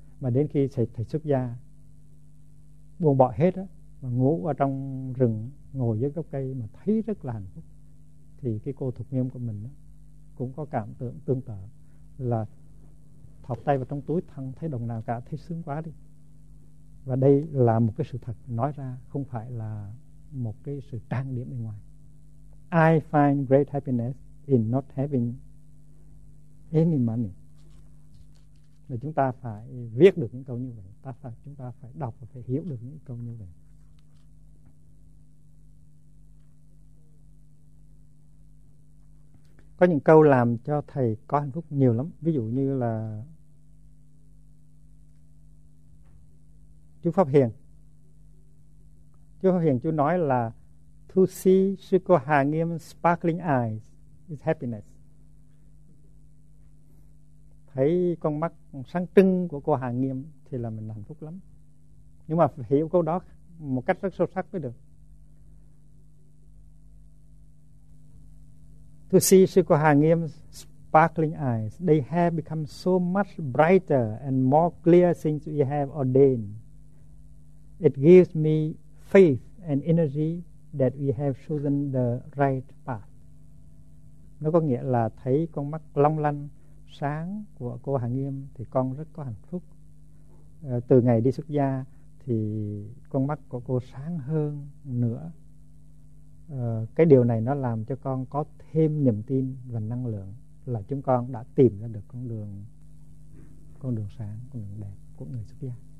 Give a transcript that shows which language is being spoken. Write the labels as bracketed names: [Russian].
[Vietnamese] Mà đến khi thầy xuất gia, buông bỏ hết á, mà ngủ ở trong rừng, ngồi dưới gốc cây mà thấy rất là hạnh phúc, thì cái cô Thục Nghiêm của mình đó, cũng có cảm tưởng tương tự, là thọc tay vào trong túi thằng thấy đồng nào cả, thấy sướng quá đi. Và đây là một cái sự thật nói ra, không phải là một cái sự trang điểm bên ngoài. [English] I find great happiness in not having any money. [Vietnamese] Và chúng ta phải viết được những câu như vậy, chúng ta phải đọc và phải hiểu được những câu như vậy. Có những câu làm cho thầy có hạnh phúc nhiều lắm. Ví dụ như là chú Pháp Hiền. Chú nói là [English] to see [Vietnamese] Sư Cô Hà Nghiêm [English] sparkling eyes is happiness. [Vietnamese] Thấy con mắt sáng trưng của cô Hà Nghiêm thì là mình hạnh phúc lắm. Nhưng mà hiểu câu đó một cách rất sâu sắc mới được. [English] To see Sư Cô Hà Nghiêm sparkling eyes, they have become so much brighter and more clear since we have ordained. It gives me faith and energy that we have chosen the right path. [Vietnamese] Nó có nghĩa là thấy con mắt long lanh sáng của cô Hà Nghiêm thì con rất có hạnh phúc. Từ ngày đi xuất gia thì con mắt của cô sáng hơn nữa. Cái điều này nó làm cho con có thêm niềm tin và năng lượng, là chúng con đã tìm ra được con đường sáng, con đường đẹp của người xuất gia.